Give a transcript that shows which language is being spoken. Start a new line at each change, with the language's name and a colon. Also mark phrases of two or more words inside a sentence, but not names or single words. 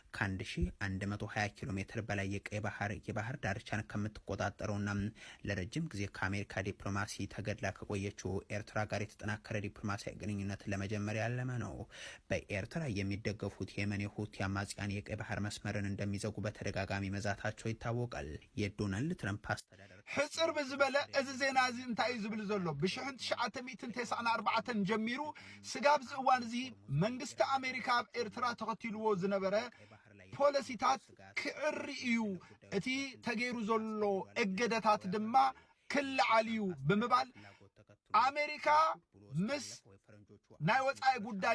Amharic: ከ1120 ኪሎ ሜትር በላይ የቀይ ባህር ዳርቻን ከምትቆጣጠረውና ለረጅም ጊዜ ከአሜሪካ ዲፕሎማሲ ተገድላ ከቆየችው ኤርትራ ጋር የተጠናከረ ዲፕሎማሲያዊ ግንኙነት ለመጀመር ያለመ ነው። በኤርትራ የሚደገፉት የየመን ሁቲ አማጽያን የቀይ ባህር መስመር እንደሚዘጉ በተደጋጋሚ መዛታቸው ይታወቃል። የዶናልድ ትራምፕ አስተዳደር
Tigrinya: ሕጽር በዝበለ እዚ ዜና እዚ እንታይ ዝብል ዘሎ ብ1994 ጀሚሩ ስጋብ ዝእዋን እዚ መንግስቲ አሜሪካ ኣብ ኤርትራ ተኸቲልዎ ዝነበረ ፖሊሲታት ክዕሪ እዩ እቲ ተገይሩ ዘሎ እገደታት ድማ ክልዓል እዩ ብምባል አሜሪካ ምስ ናይ ወፃኢ ጉዳይ